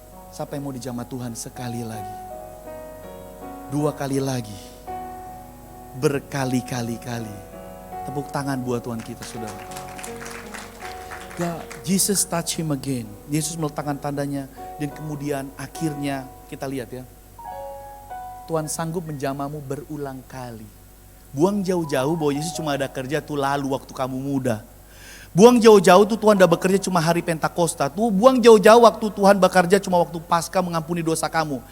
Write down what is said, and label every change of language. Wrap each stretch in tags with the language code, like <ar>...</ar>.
<id>Siapa yang mau dijamah Tuhan sekali lagi? 2 kali lagi. Berkali-kali. Tepuk tangan buat Tuhan kita saudara.</id> <en>Ya, Jesus touch him again.</en> <id>Yesus meletakkan tandanya. Dan kemudian akhirnya kita lihat ya. Tuhan sanggup menjamahmu berulang kali. Buang jauh-jauh bahwa Yesus cuma ada kerja tuh lalu waktu kamu muda. Buang jauh-jauh tuh Tuhan udah bekerja cuma hari Pentakosta. Tuh buang jauh-jauh waktu Tuhan bekerja cuma waktu Paskah mengampuni dosa kamu.</id>